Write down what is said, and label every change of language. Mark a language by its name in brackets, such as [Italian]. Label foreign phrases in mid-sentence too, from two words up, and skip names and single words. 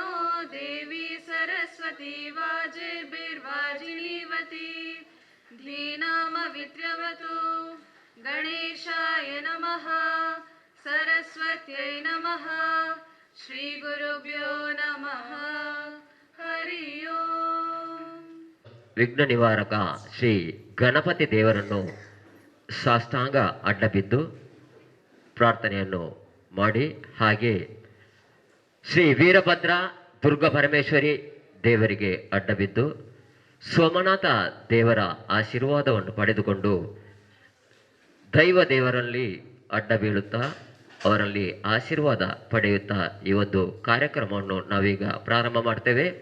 [Sanskrit] देवी सरस्वती वाजिभिर्वाजिनीवती धीनामविद्रवतु गणेशाय नमः सरस्वत्यै नमः श्रीगुरुभ्यो नमः हरि ओम्. [Kannada] ವಿಘ್ನ ನಿವಾರಕ ಶ್ರೀ ಗಣಪತಿ ದೇವರನ್ನು ಸಾಷ್ಟಾಂಗ ಅಡ್ಡಬಿದ್ದು ಪ್ರಾರ್ಥನೆಯನ್ನು ಮಾಡಿ, ಹಾಗೆ ಶ್ರೀ ವೀರಭದ್ರ ದುರ್ಗ ಪರಮೇಶ್ವರಿ ದೇವರಿಗೆ ಅಡ್ಡಬಿದ್ದು ಸೋಮನಾಥ ದೇವರ ಆಶೀರ್ವಾದವನ್ನು ಪಡೆದುಕೊಂಡು ದೈವ ದೇವರಲ್ಲಿ ಅಡ್ಡ ಬೀಳುತ್ತಾ ಅವರಲ್ಲಿ ಆಶೀರ್ವಾದ ಪಡೆಯುತ್ತಾ ಈ ಒಂದು ಕಾರ್ಯಕ್ರಮವನ್ನು ನಾವೀಗ ಪ್ರಾರಂಭ ಮಾಡ್ತೇವೆ.